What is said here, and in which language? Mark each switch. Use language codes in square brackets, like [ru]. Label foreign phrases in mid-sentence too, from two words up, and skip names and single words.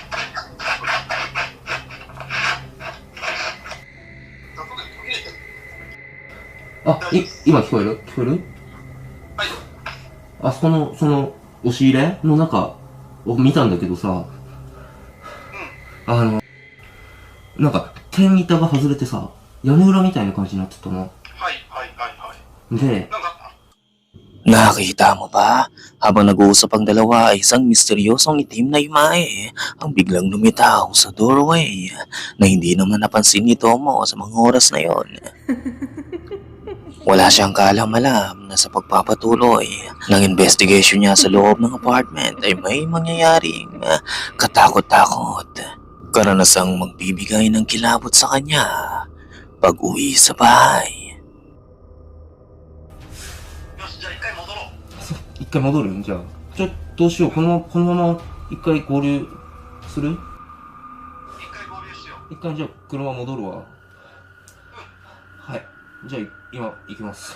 [ja] あ、今聞こえる？聞こえる？あそこの、その、押し入れの中を見たんだけどさ、なんか、天板が外れてさ、屋根裏みたいな感じになってたの。で、 [tl] Nakita mo ba? Habang nag-uusap ang dalawa ay isang misteryosong itim na imahe ang biglang lumitaw sa doorway na hindi naman napansin ni Tomo sa mga oras na yon. Wala siyang kaalam-alam na sa pagpapatuloy ng investigation niya sa loob ng apartment ay may mangyayaring katakot-takot. Karanasang magbibigay ng kilabot sa kanya pag-uwi sa bahay. [ja] 一回戻るんじゃあ。どうしよう。このまま一回合流する？一回じゃあ車戻るわ。はい。じゃあ今行きます。